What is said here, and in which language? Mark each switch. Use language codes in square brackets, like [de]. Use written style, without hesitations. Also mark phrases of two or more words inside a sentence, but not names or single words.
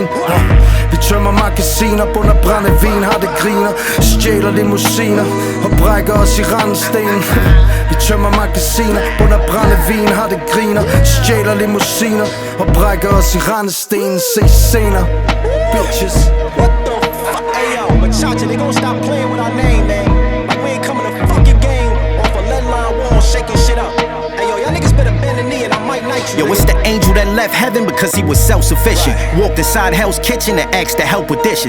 [da] Vi tømmer magasiner, bunder brændevin. Har det griner, stjæler limousiner og brækker os i randstenen. Vi tømmer magasiner, bunder brændevin. Har det griner, stjæler limousiner og brækker os i randstenen. Se senere, bitches. [en] What the fuck? Hey yo, Machacha, they gon' stop playing with our name, man. Like we ain't coming to fuck your game off a lead line wall, shaking shit up. Hey yo, y'all niggas better bend the knee and I might night you. Yo, it's the angel that left heaven because he was self-sufficient. Walked inside Hell's kitchen and asked to help with dishes.